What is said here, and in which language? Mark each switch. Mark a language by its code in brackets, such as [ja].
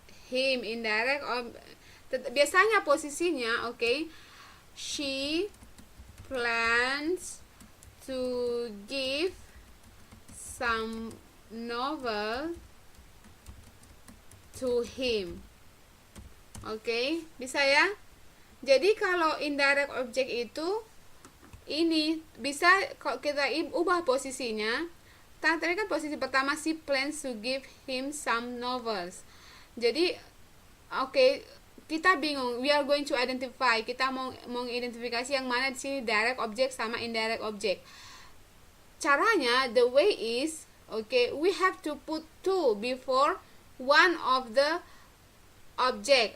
[id] Him, indirect. Biasanya posisinya, okay. [en] She plans to give some novel to him. [id] Okay, bisa ya? Jadi kalau indirect object itu ini bisa kalau kita ubah posisinya. Tadi kan posisi pertama [en] she plans to give him some novels. [id] Jadi okay, kita bingung, [en] we are going to identify, [id] kita mau mengidentifikasi yang mana di sini direct object sama indirect object. Caranya, [en] the way is, okay, we have to put to before one of the object.